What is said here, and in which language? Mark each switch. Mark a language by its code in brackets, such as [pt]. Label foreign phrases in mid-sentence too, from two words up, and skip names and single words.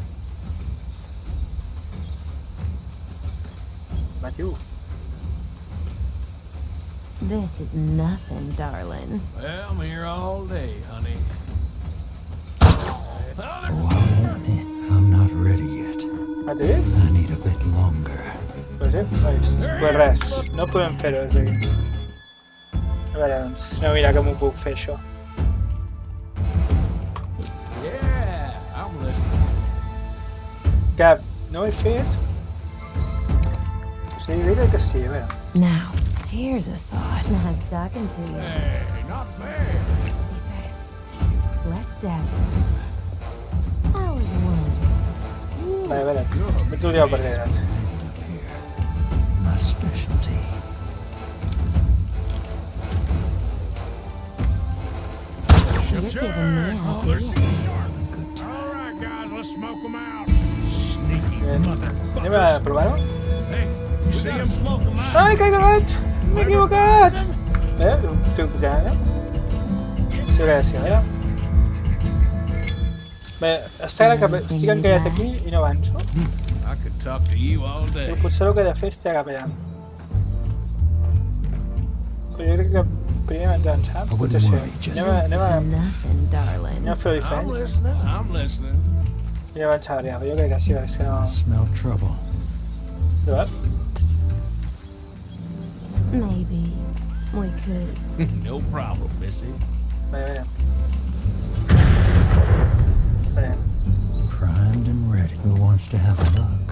[en] Matthew. This is nothing, darling. Well, I'm here all day, honey. Oh, I'll admit, I'm not ready yet. Matthews? I need a bit longer. [ca] Pues sí, pues res. No podem fer-ho des d'aquí. A veure, doncs, anem a mirar com ho puc fer, això. [en] Yeah, I'm listening. [ca] Que no ho he fet. Sí, jo crec que sí, a veure. [en] Now, here's a thought. Nice talking to you. Hey, not fair. Be fast. Let's dazzle. was wondering. [ca] Vale, a veure, no t'hauríeu perdut. [en] My specialty. You're giving me Oh, they're ideas. seeing sharp. All right, guys, let's smoke them out. Sneaky [ca] Anem a [en] motherfuckers. [ca] provar-ho? [en] Hey, you see them? Smoke them out. [ca] Ai, que he acabat! M'he equivocat! Tinc que anar, sí, gràcies, a veure. Bé, està clar que estic encallat aquí i no avanço. [en] I could talk to you all day. [ca] Però potser el que he de fer és tirar cap allà. Però jo crec que primer abans d'avançar, potser sí. [en] Nothing, darling. [ca] Anem a fer-ho [en] I'm [ca] diferent. [en] listening. I'm listening. [ca] I avançar allà, però jo crec que sí, és que no... [en] I smell trouble. [ca] Provar? [en] Maybe we could. No problem, Missy. [ca] Vale. Vale. [en] Primed and ready. Who wants to have a look?